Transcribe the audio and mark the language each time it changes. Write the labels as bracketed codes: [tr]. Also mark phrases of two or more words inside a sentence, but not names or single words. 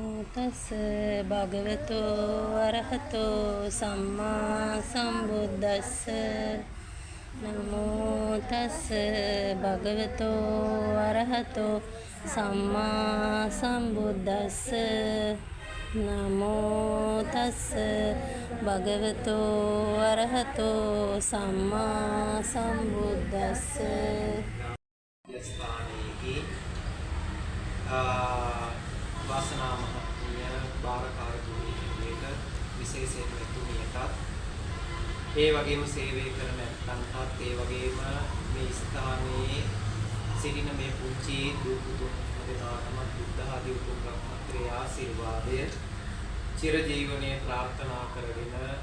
[pi] තස්ස භගවතෝ අරහතෝ සම්මා සම්බුද්දස්ස නමෝ තස්ස භගවතෝ අරහතෝ සම්මා සම්බුද්දස්ස නමෝ තස්ස භගවතෝ අරහතෝ සම්මා සම්බුද්දස්ස [si] වාසනා මහත්මිය බාරකාර තුමියට විශේෂයෙන්ම තුමියටත් ඒ වගේම සේවය කරන නැත්නම්ටත් ඒ වගේම මේ ස්ථානයේ සිටින මේ පුංචි දූ පුතුන් දෙනාටම බුද්ධ ආදී උතුම් රත්නත්‍රයේ ආශිර්වාදය චිරජීවනයේ ප්‍රාර්ථනා කරගෙන